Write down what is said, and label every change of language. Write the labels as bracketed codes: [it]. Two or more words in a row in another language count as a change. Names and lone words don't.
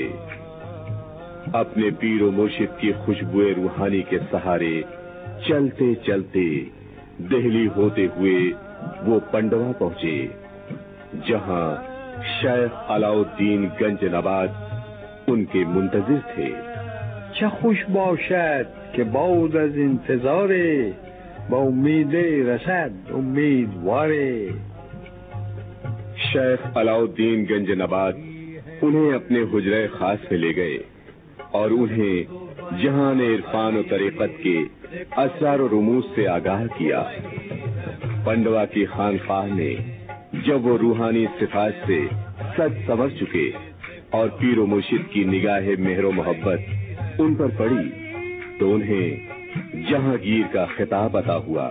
[ur] اپنے پیر و مرشد کی خوشبوئے روحانی کے سہارے چلتے چلتے دہلی ہوتے ہوئے وہ پنڈوا پہنچے، جہاں شیخ علاؤالدین گنج نبات ان کے منتظر تھے. [fa] چه خوش باشد که بعد از انتظار با امید رسد امیدواره. [ur] شیخ علاؤالدین گنج نبات انہیں اپنے حجرے خاص میں لے گئے اور انہیں جہان عرفان و طریقت کے اسرار و رموز سے آگاہ کیا. پنڈوا کی خانقاہ میں جب وہ روحانی صفات سے سچ سمجھ چکے اور پیر و مرشد کی نگاہ مہر و محبت ان پر پڑی تو انہیں جہانگیر کا خطاب عطا ہوا.